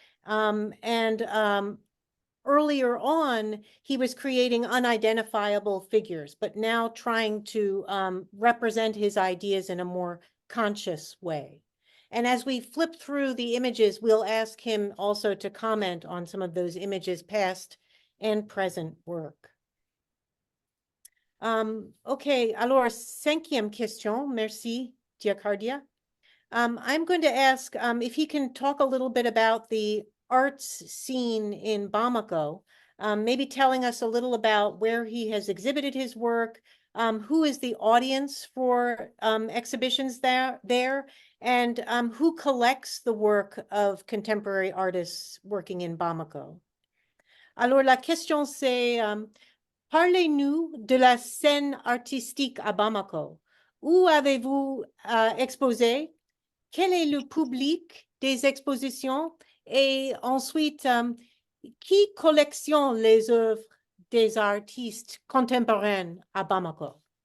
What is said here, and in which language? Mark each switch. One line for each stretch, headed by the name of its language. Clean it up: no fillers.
English: And earlier on, he was creating unidentifiable figures, but now trying to represent his ideas in a more conscious way. And as we flip through the images, we'll ask him also to comment on some of those images, past and present work.
French: Okay, alors, cinquième question. Merci, Diakaridia.
English: I'm going to ask if he can talk a little bit about the arts scene in Bamako, maybe telling us a little about where he has exhibited his work, who is the audience for exhibitions there, and who collects the work of contemporary artists working in Bamako.
French: Alors, la question c'est, parlez-nous de la scène artistique à Bamako. Où avez-vous exposé? Quel est le public des expositions? Et ensuite, qui collectionne les œuvres des artistes contemporains à Bamako?